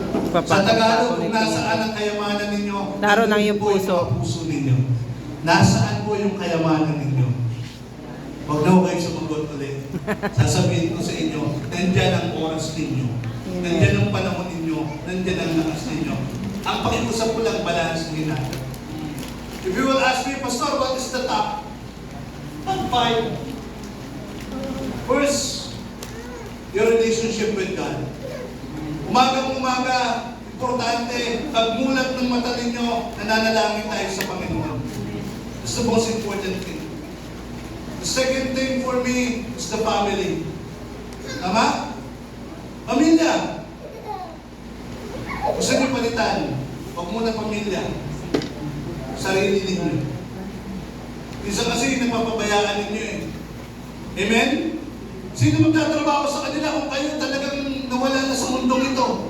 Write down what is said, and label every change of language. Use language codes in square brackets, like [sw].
[tl] Sa Tagalog, kung nasaan ang kayamanan ninyo, naroon ang iyong po puso. ang puso ninyo. Nasaan po yung kayamanan ninyo? Huwag na ho kayo sumagot ulit. Sasabihin ko sa inyo, nandyan ang oras ninyo. Nandyan ang panahon ninyo. Nandyan ang lakas ninyo. Ang pakiusap ko lang, balance din natin. [en] If you will ask me, Pastor, what is the top? Top 5. First, your relationship with God. [tl] Umaga, importante, pagmulat ng mata ninyo, nananalangin tayo sa Panginoon. [en] It's the most important thing. The second thing for me is the family. [tl] Tama? Pamilya. Gusto niyo palitan, huwag muna pamilya. Sarili ninyo. Minsan kasi napapabayaan ninyo eh. Amen? Sino magtatrabaho sa kanila kung kayo talagang nawala na sa mundong ito?